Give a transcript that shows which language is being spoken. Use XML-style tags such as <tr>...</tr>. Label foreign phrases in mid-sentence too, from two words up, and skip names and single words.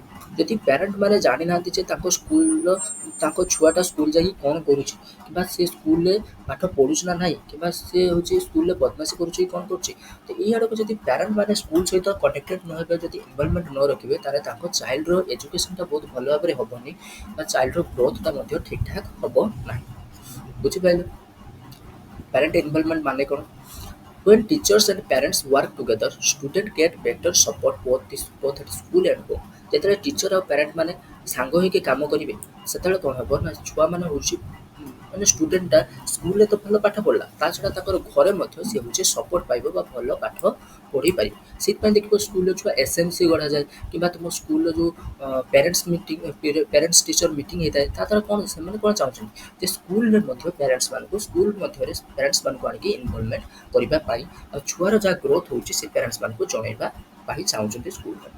<or>ଯଦି ପ୍ୟାରେଣ୍ଟମାନେ ଜାଣିନାହାନ୍ତି ଯେ ତାଙ୍କ ଛୁଆଟା ସ୍କୁଲ ଯାଇକି କ'ଣ କରୁଛି, କିମ୍ବା ସେ ସ୍କୁଲରେ ପାଠ ପଢ଼ୁଛି ନା ନାହିଁ, କିମ୍ବା ସେ ହେଉଛି ସ୍କୁଲରେ ବଦମାସି କରୁଛି କି କ'ଣ କରୁଛି, ତ ଏଇ ଆଡ଼କୁ ଯଦି ପ୍ୟାରେଣ୍ଟମାନେ ସ୍କୁଲ ସହିତ କନେକ୍ଟେଡ୍ ନ ହେବେ, ଯଦି ଇନଭଲଭମେଣ୍ଟ ନ ରଖିବେ, ତାହେଲେ ତାଙ୍କ</or> <en>child education</en> <or>ବହୁତ ଭଲ ଭାବରେ ହେବନି ବା</or> <en>child growth</en> <or>ମଧ୍ୟ ଠିକ୍ ଠାକ୍ ହେବ ନାହିଁ। ବୁଝିପାରିଲେ?</or> <en>parent involvement</en> <or>ମାନେ କ'ଣ?</or> <en>When teachers and parents work together, students get better support both at school and home.</en> <or>ଯେତେବେଳେ ଟିଚର ଆଉ ପ୍ୟାରେଣ୍ଟ ମାନେ ସାଙ୍ଗ ହେଇକି କାମ କରିବେ, ସେତେବେଳେ କ'ଣ ହେବ ନା ଛୁଆମାନେ ହେଉଛି ମାନେ ଷ୍ଟୁଡେଣ୍ଟଟା ସ୍କୁଲରେ ତ ଭଲ ପାଠ ପଢ଼ିଲା, ତା ଛଡ଼ା ତାଙ୍କର ଘରେ ମଧ୍ୟ ସେ ହେଉଛି ସପୋର୍ଟ ପାଇବ ବା ଭଲ ପାଠ ପଢ଼ିପାରିବ। ସେଥିପାଇଁ ଦେଖିବ ସ୍କୁଲର ଛୁଆ SMC ଗଢ଼ାଯାଏ, କିମ୍ବା ତୁମ ସ୍କୁଲର ଯେଉଁ</or> <en>parents teacher meeting</en> <or>ହେଇଥାଏ, ତା ଦ୍ୱାରା କ'ଣ ସେମାନେ କ'ଣ ଚାହୁଁଛନ୍ତି ଯେ ସ୍କୁଲ ମଧ୍ୟରେ ପ୍ୟାରେଣ୍ଟସମାନଙ୍କୁ ଆଣିକି ଇନଭଲଭମେଣ୍ଟ କରିବା ପାଇଁ, ଆଉ ଛୁଆର ଯାହା ଗ୍ରୋଥ୍ ହେଉଛି ସେ ପ୍ୟାରେଣ୍ଟସମାନଙ୍କୁ ଜଣାଇବା ପାଇଁ ଚାହୁଁଛନ୍ତି ସ୍କୁଲ ମଧ୍ୟ।</or>